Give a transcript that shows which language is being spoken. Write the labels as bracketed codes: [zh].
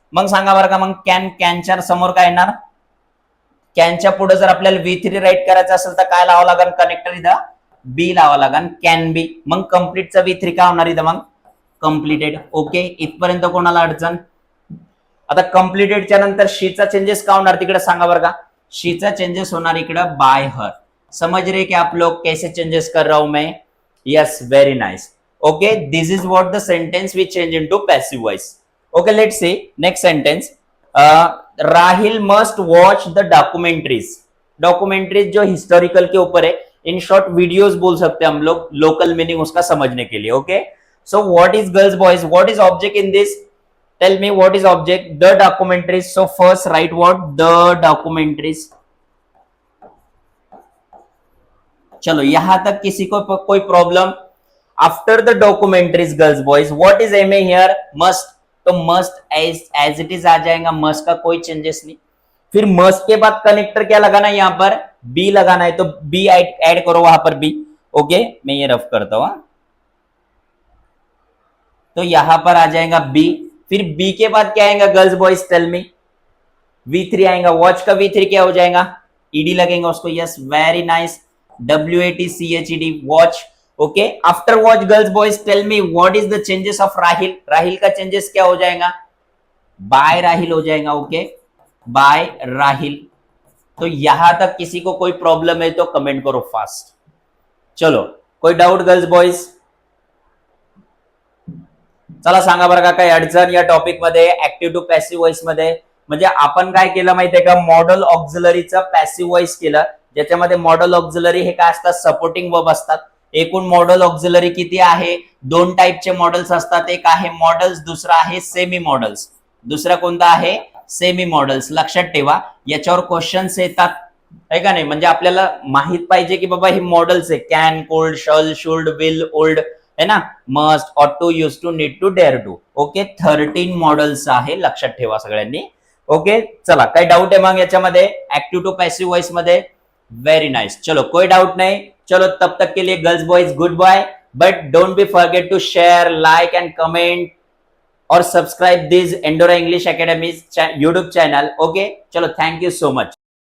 [mr] मग सांगा बरं का, मग कॅन, कॅनच्या समोर काय येणार, कॅनच्या पुढे जर आपल्याला V3 राईट करायचं असेल तर काय लावावं लागेल कनेक्टर इथं बी लावावं लागेल, कॅन बी. मग कम्प्लीटचा V3 काय होणार इथं मग कम्प्लिटेड. ओके, इथपर्यंत कोणाला अडचण. आता कम्प्लिटेडच्या नंतर शीचा चेंजेस का होणार तिकडे सांगा बरं का. शीचा चेंजेस होणार इकडे बाय हर. [hi] समझ रहे कि आप लोग कैसे चेंजेस कर रहा हूं मैं. [en] Yes, very nice. Okay, this is what the sentence we change into passive voice. Okay, let's see next sentence. Rahil must watch the documentaries. [hi] Documentaries जो हिस्टोरिकल के ऊपर है, इन शॉर्ट वीडियोस बोल सकते हैं हम लोग, लोकल मीनिंग उसका समझने के लिए. [en] Okay, so what is girls boys, what is object in this, tell me what is object. The documentaries. So first write what, the documentaries. [hi] चलो यहां तक किसी को कोई problem. [en] After the documentaries girls boys, what is M A here, must. [hi] तो must as it is आ जाएगा, must का कोई चेंजेस नहीं. फिर मस्ट के बाद कनेक्टर क्या लगाना है, यहां पर बी लगाना है, तो बी ऐड करो वहां पर बी. ओके, मैं ये रफ करता हूं. तो यहां पर आ जाएगा बी. फिर बी के बाद क्या आएगा girls boys, tell मी. V3 आएगा. वॉच का V3 क्या हो जाएगा, ईडी लगेगा उसको. [en] Yes, very nice. WATCHED, watch. Okay, after watch girls boys tell me what is the changes of Rahil. [hi] Rahil का चेंजेस क्या हो जाएगा, बाय राहिल हो जाएगा. [en] Okay, by Rahil. [hi] तो यहां तक किसी को कोई प्रॉब्लम है तो कमेंट करो फास्ट. चलो, कोई डाउट गर्ल्स बॉयज. [mr] चला सांगा बरं का काही अडचण या टॉपिक मध्ये, ऍक्टिव्ह टू पॅसिव्ह वॉइस मध्ये. म्हणजे आपण काय केलं माहितीये का, मॉडेल ऑक्झिलरीचं पॅसिव्ह वॉइस केलं, ज्याच्यामध्ये मॉडेल ऑक्झिलरी हे काय असतात, सपोर्टिंग वर्ब असतात. एकूण मॉडेल ऑक्झिलरी किती आहे, दोन टाईपचे मॉडेल्स असतात. एक आहे मॉडेल्स, दुसरा आहे सेमी मॉडेल्स. दुसरा कोणता आहे, सेमी मॉडेल्स. लक्षात ठेवा, याच्यावर क्वेश्चन्स येतात आहे का नाही. म्हणजे आपल्याला माहित पाहिजे की बाबा हे मॉडेल्स आहे, can, cold, shall, should, will, old, है ना, मस्ट, ऑट to, use to, need to, dare to. Okay, 13 models आहे, लक्षात ठेवा सगळ्यांनी. ओके, चला काही डाऊट आहे मग याच्यामध्ये ऍक्टिव्ह टू पॅसिव्ह वॉइस मध्ये. [en] Very nice. [hi] चलो कोई डाउट नहीं. चलो तब तक के लिए [en] Girls boys good bye. But don't be forget to share, like and comment और subscribe this endora English academy YouTube channel. Okay, चलो thank you so much.